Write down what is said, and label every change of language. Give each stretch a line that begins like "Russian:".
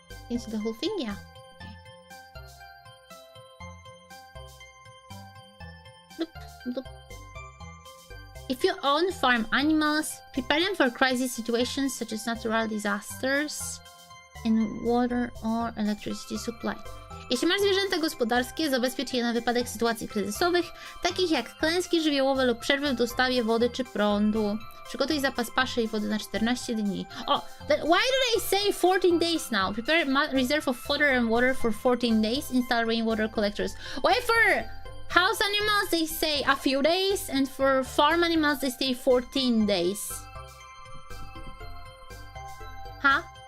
English: Into the whole thing, yeah. Okay. Bloop, bloop. If you own farm animals, prepare them for crisis situations such as natural disasters and water or electricity supply.
Polish: Jeśli masz zwierzęta gospodarskie, zabezpiecz je na wypadek sytuacji kryzysowych, takich jak klęski żywiołowe lub przerwy w dostawie wody czy prądu. Przygotuj zapas paszy i wody na 14 dni.
English: Why did I say 14 days now? Prepare reserve of fodder and water for 14 days. Install rainwater collectors. Why for house animals they say a few days, and for farm animals they say 14 days. Huh?